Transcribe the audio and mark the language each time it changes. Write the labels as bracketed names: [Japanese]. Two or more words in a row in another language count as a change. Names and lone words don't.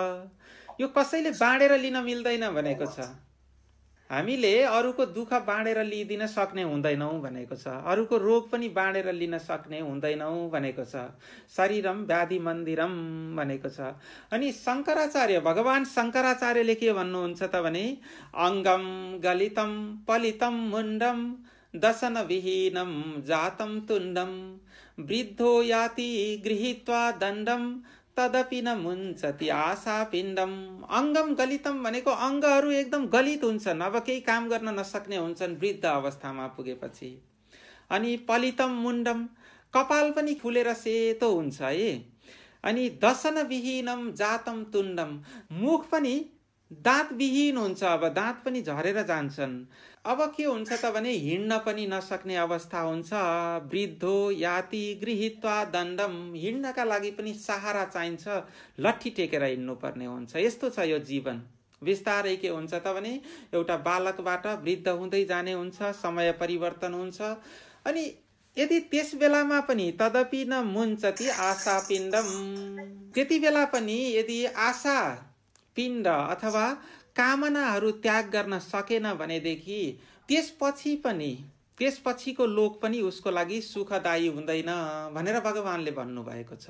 [Nepali] यो कसैले बाँडेर लिन मिल्दैन भनेको छ। हामीले अरूको दुःख बाँडेर लिइदिन सक्ने हुँदैनौँ भनेको छ। अरूको रोग पनि बाँडेर लिन सक्ने हुँदैनौँ भनेको छ। [Sanskrit] शरीरम व्याधि मन्दिरम [Nepali] भनेको छ। अनि शङ्कराचार्य, भगवान शङ्कराचार्यले के भन्नुहुन्छ त भने [Sanskrit] अङ्गम गलितम पलितम मुण्डम दशन विहीनम जातम तुण्डम वृद्धो याति गृहीत्वा दण्डम तदपि न मुञ्चति आशा पिण्डम। अङ्गम गलितम [Nepali] भनेको अङ्गहरू एकदम गलित हुन्छन्, अब केही काम गर्न नसक्ने हुन्छन् वृद्ध अवस्थामा पुगेपछि। अनि [Sanskrit] पलितम मुण्डम, [Nepali] कपाल पनि फुलेर सेतो हुन्छ है। [Sanskrit] अनि दशन विहीनम जातम तुण्डम, [Nepali] मुख पनि दाँतविहीन हुन्छ, अब दाँत पनि झरेर जान्छन्। अब के हुन्छ त भने हिँड्न पनि नसक्ने अवस्था हुन्छ। [Sanskrit] वृद्धो याति गृहीत्वा दण्डम, [Nepali] हिँड्नका लागि पनि सहारा चाहिन्छ, लट्ठी टेकेर हिँड्नुपर्ने हुन्छ। यस्तो छ यो जीवन। बिस्तारै के हुन्छ त भने एउटा बालकबाट वृद्ध हुँदै जाने हुन्छ, समय परिवर्तन हुन्छ। अनि यदि त्यस बेलामा पनि [Sanskrit] तदपि न मुञ्चति आशा पिण्डम, [Nepali] त्यति बेला पनि यदि आशा पिण्ड अथवा कामनाहरू त्याग गर्न सकेन भनेदेखि त्यसपछिको लोक पनि उसको लागि सुखदायी हुँदैन भनेर भगवानले भन्नुभएको छ।